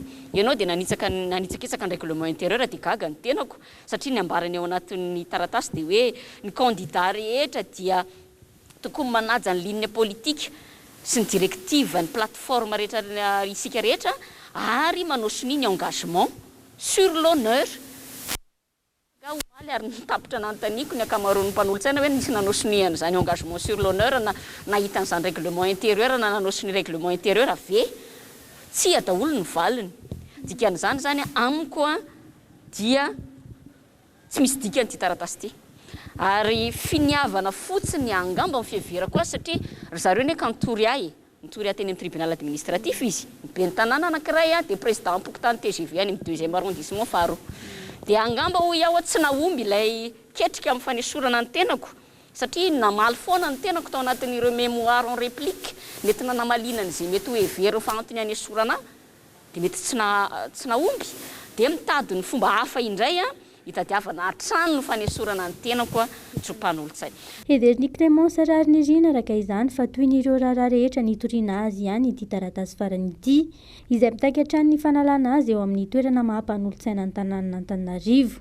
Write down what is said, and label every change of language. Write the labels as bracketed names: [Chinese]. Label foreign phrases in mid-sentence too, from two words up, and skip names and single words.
[Malagasy] Ianao dia nanitsakisaka ny [French] règlement intérieur [Malagasy] dia gaga ny tenako satria ny ambarany ao anatin'ny taratasy dia hoe ny candidat rehetra dia tokony manaja ny [French] ligne politique [Malagasy] sy ny directive ny plateforme rehetra isika rehetra ary manao sini ny [French] engagement sur l'honneur. [Malagasy] Ary nitapitra nantaniko ny akamaroan'ny mpanolo-tsaina hoe nisy nanao siniana zany [French] engagement sur l'honneur [Malagasy] na nahita an'izany [French] règlement intérieur [Malagasy] na nanao sini [French] règlement intérieur [Malagasy] ave tsy adaolo ny valiny. Dikan'izany zany amiko dia tsy misy dikany ty taratasy ty. Ary finiavana fotsiny angamba amin'ny fiheverako azy satria zareo ne ka nitory ahy teny amin'ny [French] tribunal administratif [Malagasy] izy be ny tanàna anankiray dia président ampokotany TGV any amin'ny 2e arrondissement faro dia angamba ho iaho tsy nahomby ilay ketrika amin'ny fanesorana ny tenako satria namaly foana ny tenako tao anatin'ireo [French] mémoire en réplique [Malagasy] mety nanamalinany izay mety ho hevereo fa antony hanesorana dia mety tsy nahomby dia mitady ny fomba hafa indray hitadiavana hatrany ny fanesorana ny tenako tsy ho mpanolo-tsaina. Heverin'ny Clémence Sararnirina araka izany fa toy ny ireo raharaha rehetra nitoriana azy ihany ity taratasy farany ity izay mitaiky hatrany ny fanalana azy eo amin'ny toerana mahampanolo-tsaina ny tanàna Antananarivo.